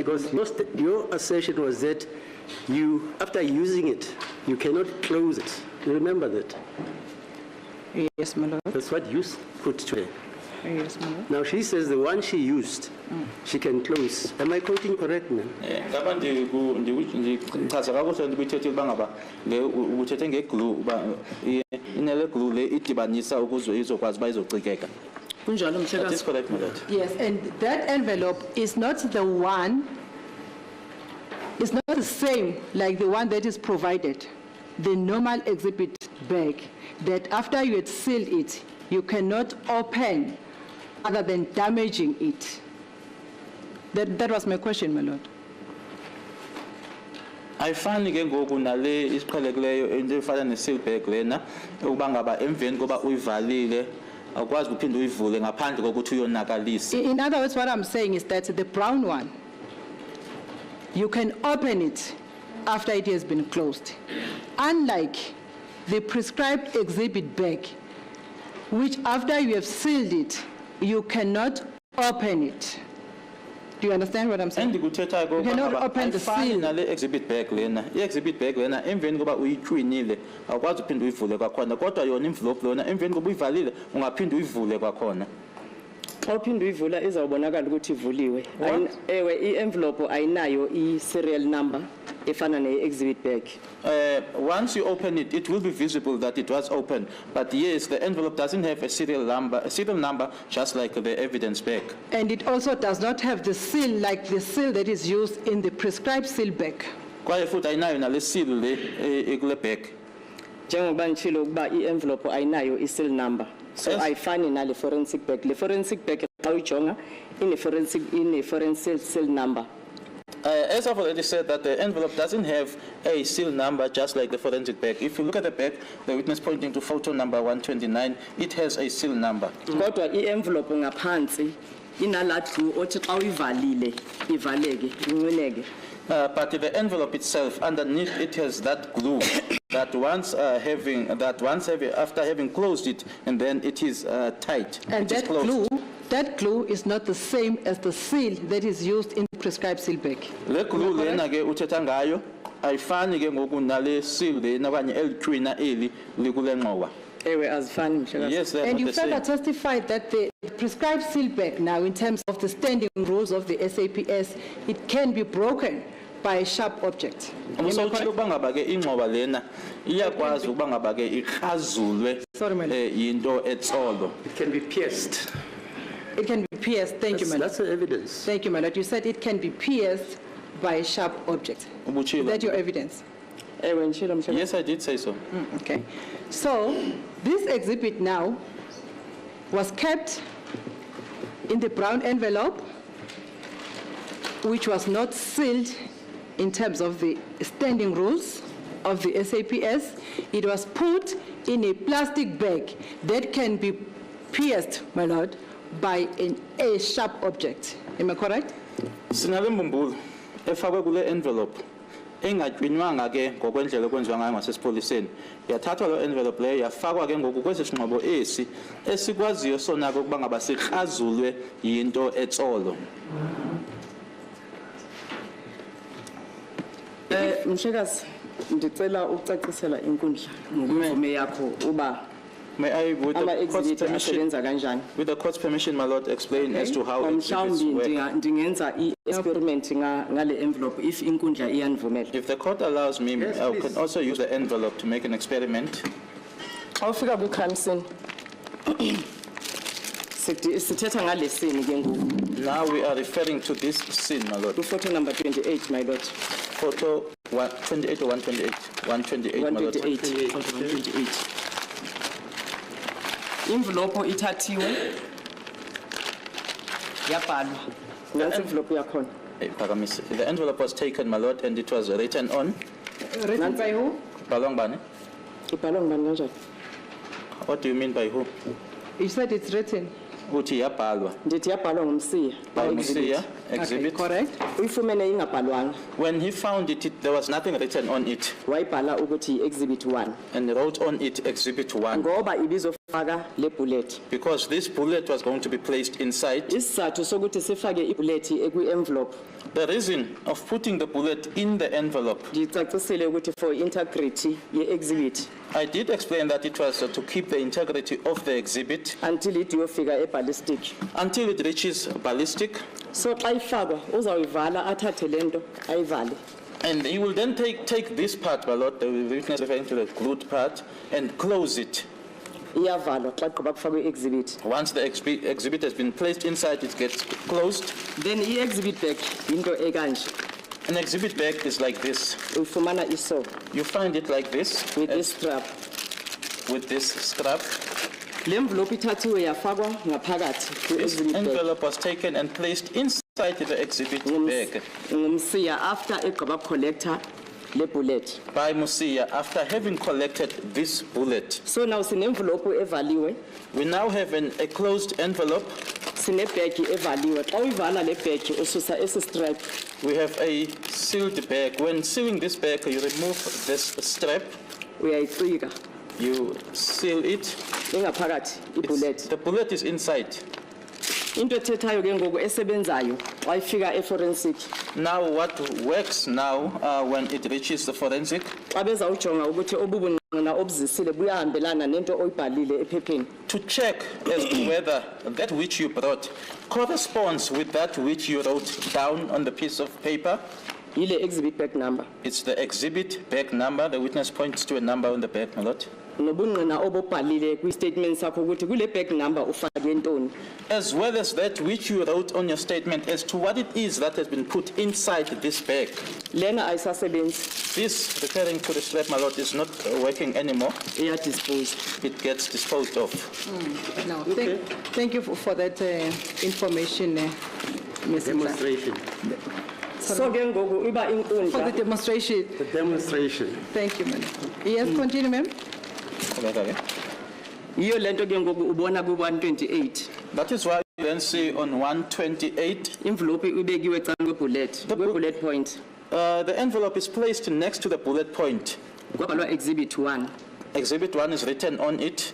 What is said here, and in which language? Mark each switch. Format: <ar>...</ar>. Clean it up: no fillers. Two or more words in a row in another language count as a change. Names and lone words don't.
<en>Because your assertion was that you, after using it, you cannot close it. You remember that? Yes, my lord. That's what you put to her. Yes, my lord. Now she says the one she used, she can close. Am I quoting correct now?</en> <xh>ngaba ndichaza kakuhle nto kuyithethile uba ngaba uthethe ngeglue uba inele glue le idibanisa ukuze izokwazi uba izocikeka. Kunjalo</xh> <en>That is</en> <xh>mhlekazi.</xh> <en>correct, my lord. Yes, and that envelope is not the one, it's not the same like the one that is provided, the normal exhibit bag, that after you had sealed it, you cannot open other than damaging it. That was my question, my lord.</en> <xh>ayifani ke ngoku nale isiqhelekileyo into efana ne-seal bag lena ukuba ngaba emveni koba uyivalile awukwazi uphinde uyivule ngaphandle kokuthi uyonakalisa.</xh> <en>In other words, what I'm saying is that the brown one, you can open it after it has been closed. Unlike the prescribed exhibit bag, which after you have sealed it, you cannot open it. Do you understand what I'm saying?</en> <xh>Endikuthethayo</xh> <en>You cannot open the</en> <xh>ayifani</xh> <en>seal.</en> <xh>nale</xh> <en>exhibit bag</en> <xh>lena.</xh> <en>I-exhibit bag</en> <xh>lena emveni koba uyitywinile awukwazi uphinde uyivule kwakhona kodwa yona envelope lona emveni koba uyivalile ungaphinde uyivule kwakhona. Xa uphinde uyivula izawubonakala ukuthi ivuliwe. Ewe i-envelope ayinayo</xh> <en>i-serial number</en> <xh>efana</xh> <en>ne-exhibit bag. Once you open it, it will be visible that it was open. But yes, the envelope doesn't have a serial number, just like the evidence bag. And it also does not have the seal like the seal that is used in the prescribed seal bag.</en> <xh>Kwaye futhi ayinayo nale seal le ekule bag. Njengoba ngitshilo ukuba i-envelope ayinayo</xh> <en>i-seal number. So Yes.</en> <xh>ayifani nale</xh> <en>forensic bag. Le forensic bag</en> <xh>xa uyijonga</xh> <en>ine-forensic seal number. As I've already said, that the envelope doesn't have a seal number, just like the forensic bag. If you look at the bag, the witness pointing to photo number 129, it has a seal number.</en> <xh>Kodwa i-envelope ngaphansi inalaa glue othi xa uyivalile ivaleke inqineke.</xh> <en>But the envelope itself, underneath it has that glue that after having closed it, and then it is tight. And it is closed. that glue is not the same as the seal that is used in the prescribed seal bag.</en> <xh>Le glue lena ke uthetha ngayo ayifani ke ngoku nale seal lena okanye elitywina eli likule ngxowa. Ewe azifani mhlekazi.</xh> <en>Yes, they are And not you the same. further testified that the prescribed seal bag now, in terms of the standing rules of the SAPS, it can be broken by a sharp object. Am I</en> <xh>Usawuthi</xh> <en>correct?</en> <xh>ukuba ngaba ke ingxowa lena iyakwazi ukuba ngaba ke ikhazulwe</xh> <en>Sorry, my lord.</en> <xh>yinto etsolo.</xh> <en>It can be pierced. It can be pierced. Thank you, my lord. That's the evidence. Thank you, my lord. You said it can be pierced by a sharp object. Is</en> <xh>Ubutshilo.</xh> <en>that your evidence?</en> <xh>Ewe ngitshilo mhlekazi.</xh> <en>Yes, I did say so. Okay. So this exhibit now was kept in the brown envelope, which was not sealed in terms of the standing rules of the SAPS. It was put in a plastic bag that can be pierced, my lord, by a sharp object. Am I correct?</en> <xh>Sinale mbumbulu efakwe kule envelope engatywinywanga ke ngokwendlela okwenziwa ngayo ngasesipoliseni. Yathathwa lo envelope leyo yafakwa ke ngoku kwesi sinqobo esi esikwaziyo sona ke ukuba ngaba sikhazulwe yinto etsolo. Mhlekazi ndicela ucacisela inkundla ngokwemvume yakho uba</xh> <en>May I, with the court's</en> <xh>ama-exhibit</xh> <en>permission,</en> <xh>asebenza kanjani.</xh> <en>with the court's permission, my lord, explain as to how exhibits</en> <xh>Mhlawumbi</xh> <en>work.</en> <xh>ndingenza i-experiment ngale envelope if inkundla iyanivumela.</xh> <en>If the court allows me, Yes, I please. can also use the envelope to make an experiment.</en> <xh>Xa ufika</xh> <en>kwi-crime scene</en> <xh>Sithetha ngale scene ke ngoku.</xh> <en>Now we are referring to this scene, my lord. Photo number 28, my lord. Photo 128 or 128? 128, my lord.</en> <xh>128. 128. Envelope ithathiwe. Yabhalwa. Nansi envelope yakhona.</xh> <en>Hey, Paramisi. The envelope was taken, my lord, and it was written on. Written by who? Balong Bani.</en> <xh>Ibhalwa ngubani kanjani?</xh> <en>What do you mean by who? You said it's written.</en> <xh>Uthi yabhalwa. Ndithi yabhalwa ngumsiya.</xh> <en>By Musia, exhibit. Okay, correct.</en> <xh>Uyifumene ingabhalwanga.</xh> <en>When he found it, there was nothing written on it.</en> <xh>Wayibhala ukuthi exhibit 1.</xh> <en>And wrote on it exhibit 1.</en> <xh>Ngoba ibizofaka le bullet.</xh> <en>Because this bullet was going to be placed inside.</en> <xh>Isizathu sokuthi sifake ibullet ekwi envelope.</xh> <en>The reason of putting the bullet in the envelope,</en> <xh>Ndicacisile ukuthi</xh> <en>for integrity</en> <xh>ye exhibit</xh> <en>I did explain that it was to keep the integrity of the exhibit until it yofika ballistic. until it reaches ballistic.</en> <xh>So xa ifakwa uzayivala athathe lento ayivale.</xh> <en>And he will then take this part, my lord, the witness referring to the glued part, and close it.</en> <xh>Iyavalwa xa igqiba kufakwa exhibit.</xh> <en>Once the exhibit has been placed inside, it gets closed.</en> <xh>Then</xh> <en>i-exhibit bag</en> <xh>into ekanje.</xh> <en>An exhibit bag is like this.</en> <xh>Uyifumana iso</xh> <en>You find it like this, with this strap. with this strap.</en> <xh>Le envelope ithathiwe yafakwa ngaphakathi</xh> <en>This ku-exhibit bag. envelope was taken and placed inside the exhibit bag</en> <xh>Ngumsiya after egqiba collector le bullet.</xh> <en>by Musia after having collected this bullet.</en> <xh>So now sine-envelope evaliwe,</xh> <en>We now have a closed envelope.</en> <xh>sine-bag evaliwe. Xa uyivala le bag ususa esi strap.</xh> <en>We have a sealed bag. When sealing this bag, you remove this strap,</en> <xh>Uyayicika</xh> <en>you seal it.</en> <xh>ingaphakathi ibullet.</xh> <en>The bullet is inside.</en> <xh>Into ethethayo ke ngoku esebenzayo xa ifika e-forensic</xh> <en>Now what works now when it reaches the forensic,</en> <xh>xa bezawujonga ukuthi obubungqina obuzisile buyahambelana nento oyibhalile ephepheni.</xh> <en>to check as to whether that which you brought corresponds with that which you wrote down on the piece of paper.</en> <xh>Yile</xh> <en>exhibit bag number. It's the exhibit bag number. The witness points to a number on the bag, my lord.</en> <xh>Nobungqina obubhalile kwi-statement sakho ukuthi kule</xh> <en>bag number</en> <xh>ufake ntoni.</xh> <en>As well as that which you wrote on your statement as to what it is that has been put inside this bag.</en> <xh>Lena ayisasebenzi</xh> <en>This, referring to the strap, my lord, is not working anymore.</en> <xh>iyadisposed.</xh> <en>It gets disposed of. No, thank you for that information, Ms. Mhlahlo. Demonstration.</en> <xh>So ke ngoku iba</xh> <en>For the</en> <xh>inkundla</xh> <en>demonstration. The demonstration. Thank you, ma'am. Yes, continue, ma'am.</en> <xh>yiyo lento ke ngoku ubona ku-128</xh> <en>That is why you then see on 128,</en> <xh>envelope ibekiwe ecaleni kwebullet</xh> <en>kwe-bullet point the envelope is placed next to the bullet point.</en> <xh>kwabhalwa exhibit 1</xh> <en>Exhibit 1 is written on it,</en>